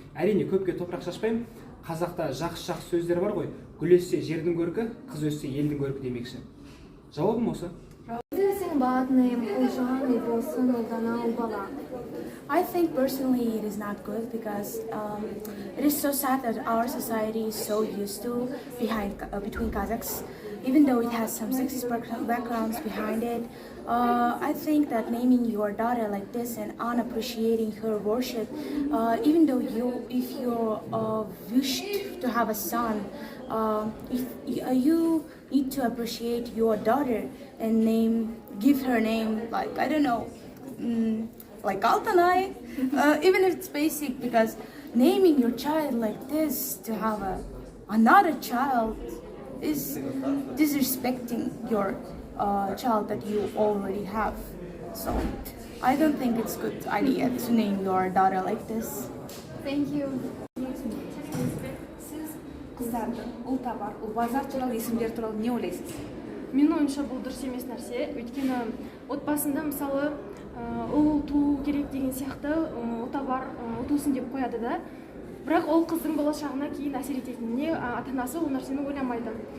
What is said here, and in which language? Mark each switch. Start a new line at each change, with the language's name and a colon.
Kazakh: Әрине көпке топырақ шашпаймын. Қазақта жақсы сөздер бар ғой. Гүл өссе жердің көркі, қыз өссе елдің көркі демекші. Жауабым осы.
English: I think personally it is not good because it is so sad that our society is so used to between Kazakhs, even though it has some sexist backgrounds behind it. I think that naming your daughter like this and unappreciating her worship, even though if you wished to have a son, you need to appreciate your daughter and give her name like, I don't know, like Altanai, even if it's basic, because naming your child like this to have another child is disrespecting your child that you already have. So I don't think it's a good idea to name your daughter like this. Thank you.
Kazakh: Сіз қыздардың Ұлтабар, Ұлбазар туралы, есімдер туралы не ойлайсыз? Менің ойымша бұл дұрыс емес нәрсе. Өйткені отбасында мысалы ұл туу керек деген сияқты Ұлтабар ұтылсын деп қояды да. Бірақ ол қыздың болашағына кейін әсер ететініне ата-анасы ол нәрсені ойламайды.